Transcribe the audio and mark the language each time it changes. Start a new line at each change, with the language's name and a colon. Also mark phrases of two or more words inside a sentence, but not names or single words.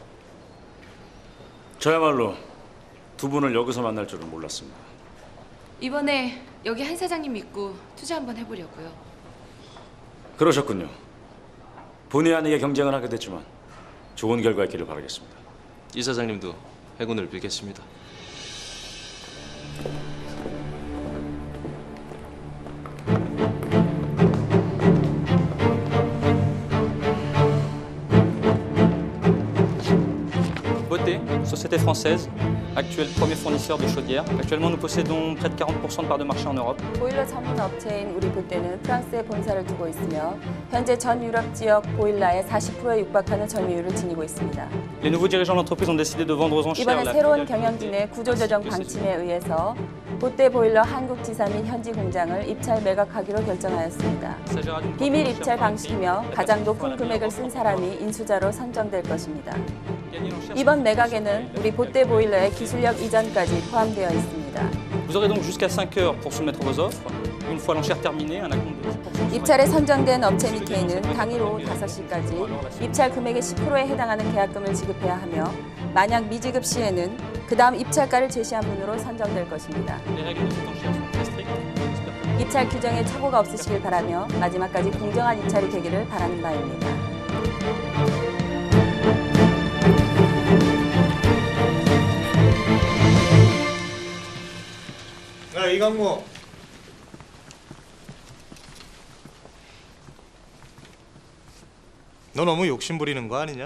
Korean: 저야말로 두 분을 여기서 만날 줄은 몰랐습니다. 이번에 여기 한 사장님 믿고 투자 한번 해보려고요. 그러셨군요. 본의 아니게 경쟁을 하게 됐지만 좋은 결과 있기를 바라겠습니다. 이 사장님도 행운을 빌겠습니다.
French: Beauté, société française, actuel premier fournisseur de chaudières. Actuellement, nous possédons près de 40% de part de marché en Europe.
Korean: 보일러 전문 업체인 우리 보때는 프랑스에 본사를 두고 있으며 현재 전 유럽 지역 보일러의 40%에 육박하는 점유율을 지니고 있습니다.
French: Les nouveaux dirigeants de l'entreprise ont décidé de vendre aux enchères
Korean: 이번에 la 새로운 filiale 경영진의 구조조정 방침에 의해서 보때 보일러 한국 지사 및 현지 공장을 입찰 매각하기로 결정하였습니다. 비밀 입찰 방식이며 가장 높은 금액을 쓴 사람이 인수자로 선정될 것입니다. 이번 매각에는 우리 보때 보일러의 기술력 이전까지 포함되어 있습니다.
French: Vous aurez donc jusqu'à 5 heures pour soumettre vos offres. Une fois l'enchère terminée, un acompte de 10%.
Korean: 입찰에 선정된 업체 밑에는 당일 오후 5시까지 입찰 금액의 10%에 해당하는 계약금을 지급해야 하며 만약 미지급 시에는 그 다음 입찰가를 제시한 분으로 선정될 것입니다.
French: Les règles de cette enchère sont très strictes.
Korean: 입찰 규정에 착오가 없으시길 바라며 마지막까지 공정한 입찰이 되기를 바라는 바입니다. 야 이강모. 너 너무 욕심 부리는 거 아니냐?